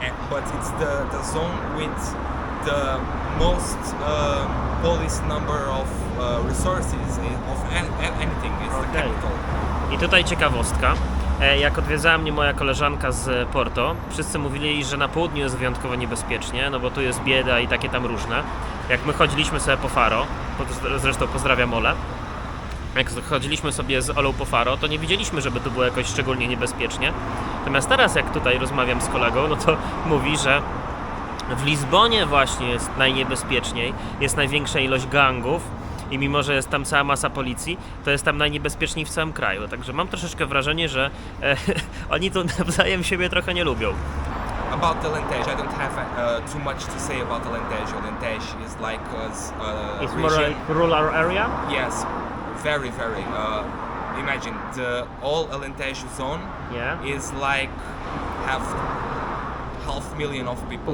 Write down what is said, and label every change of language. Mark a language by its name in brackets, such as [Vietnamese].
[English] But it's the zone with the most police number of resources of anything. It's the Okay. capital. [Polish] I tutaj ciekawostka. Jak odwiedzała mnie moja koleżanka z Porto, wszyscy mówili, że na południu jest wyjątkowo niebezpiecznie, no bo tu jest bieda i takie tam różne. Jak my chodziliśmy sobie po Faro, zresztą pozdrawiam Olę, jak chodziliśmy sobie z Olą po Faro, to nie widzieliśmy, żeby tu było jakoś szczególnie niebezpiecznie. Natomiast teraz, jak tutaj rozmawiam z kolegą, no to mówi, że w Lizbonie właśnie jest najniebezpieczniej, jest największa ilość gangów i mimo, że jest tam cała masa policji, to jest tam najniebezpieczniej w całym kraju. Także mam troszeczkę wrażenie, że oni tu nawzajem siebie trochę nie lubią. [English] About the Alentejo, I don't have too much to say about Alentejo. Alentejo is like a It's more region. a rural area? Yes, very, very. Imagine the all Alentejo zone Yeah. is like half million of people.